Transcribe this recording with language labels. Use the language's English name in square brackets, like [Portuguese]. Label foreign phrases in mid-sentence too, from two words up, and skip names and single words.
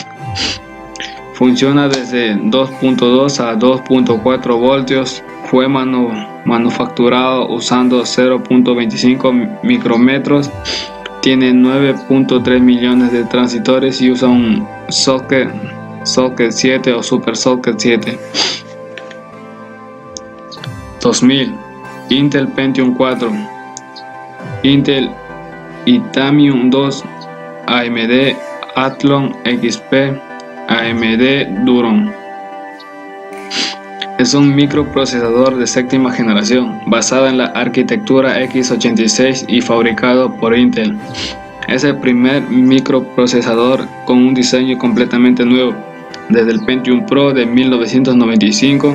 [Spanish] Funciona desde 2.2 a 2.4 voltios. Fue manufacturado usando 0.25 micrómetros. Tiene 9.3 millones de transistores y usa un socket 7 o Super Socket 7. 2000, Intel Pentium 4, Intel Itanium 2, AMD Athlon XP, AMD Duron. Es un microprocesador de séptima generación, basado en la arquitectura x86 y fabricado por Intel. Es el primer microprocesador con un diseño completamente nuevo, desde el Pentium Pro de 1995.